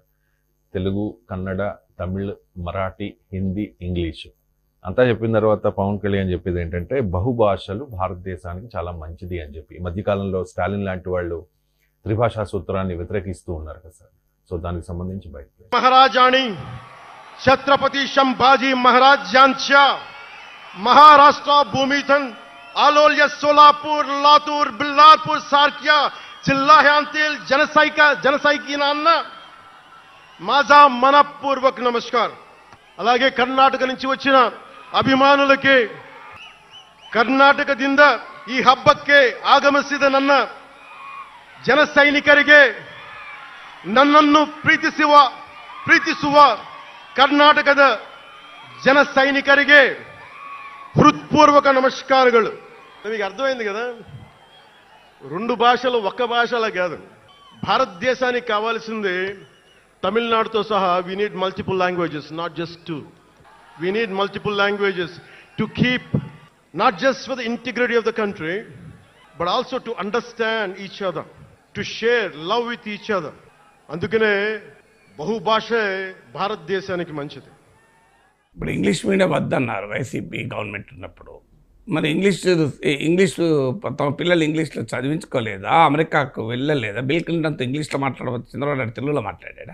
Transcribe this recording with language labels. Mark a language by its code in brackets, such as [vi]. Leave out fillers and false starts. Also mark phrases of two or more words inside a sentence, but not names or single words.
[te] తెలుగు, కన్నడ, తమిళ్, మరాఠీ, హిందీ, ఇంగ్లీషు అంతా చెప్పిన తర్వాత పవన్ కళ్యాణ్ చెప్పేది ఏంటంటే బహుభాషలు భారతదేశానికి చాలా మంచిది అని చెప్పి. ఈ మధ్యకాలంలో స్టాలిన్ లాంటి వాళ్ళు త్రిభాషా సూత్రాన్ని వ్యతిరేకిస్తూ ఉన్నారు కదా సార్. సో దానికి సంబంధించి బయట [mr] महाराजाणी छत्रपती संभाजी महाराज यांच्या महाराष्ट्र भूमीतून आलोल्य सोलापूर, लातूर, बिल्लारपूर सारख्या जिल्ह्यांतील जनसैनिकांना माझा मनपूर्वक नमस्कार. [te] అలాగే కర్ణాటక నుంచి వచ్చిన [kn] ಅಭಿಮಾನುಲಕ್ಕೆ ಕರ್ನಾಟಕದಿಂದ ಈ ಹಬ್ಬಕ್ಕೆ ಆಗಮಿಸಿದ ನನ್ನ ಜನ ಸೈನಿಕರಿಗೆ, ನನ್ನನ್ನು ಪ್ರೀತಿಸುವ ಕರ್ನಾಟಕದ ಜನ ಸೈನಿಕರಿಗೆ [te] హృత్పూర్వక నమస్కారాలు. మీకు అర్థమైంది కదా, 2 భాషలు ఒక్క భాషలా కాదు. భారతదేశానికి కావాల్సింది తమిళనాడుతో సహా [en] we need multiple languages, not just 2. We need multiple languages to keep not just for the integrity of the country, but also to understand each other, to share love with each other. [te] అందుకనే బహుభాషే భారతదేశానికి మంచిది. ఇప్పుడు ఇంగ్లీష్ మీడియం వద్దన్నారు వైసీపీ గవర్నమెంట్ ఉన్నప్పుడు. మరి ఇంగ్లీష్ తమ పిల్లలు ఇంగ్లీష్లో చదివించుకోలేదా? అమెరికాకు వెళ్ళలేదా? బిల్ క్లింటన్తో ఇంగ్లీష్లో మాట్లాడవచ్చు, చంద్రబాబు నాయుడు తెలుగులో మాట్లాడా?